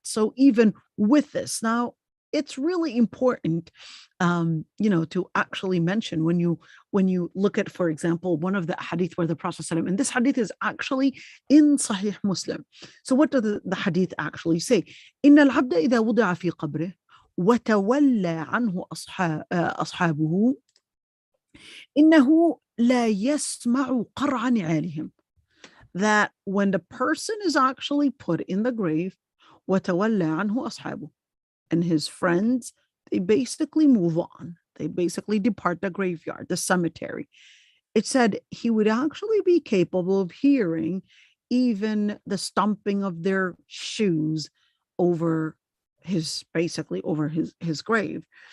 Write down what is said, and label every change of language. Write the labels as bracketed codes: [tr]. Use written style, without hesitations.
[en] So even with this now, it's really important, to actually mention when you look at, for example, one of the hadith where the Prophet ﷺ, and this hadith is actually in Sahih Muslim. So what does the hadith actually say? [ar] إن العبد إذا وضع في قبره وتولى عنه أصحابه إنه لا يسمع قرع نعالهم. [en] That when the person is actually put in the grave, [ar] وتولى عنه أصحابه, [en] and his friends, they basically move on. They basically depart the graveyard, the cemetery. It said he would actually be capable of hearing even the stomping of their shoes over his grave.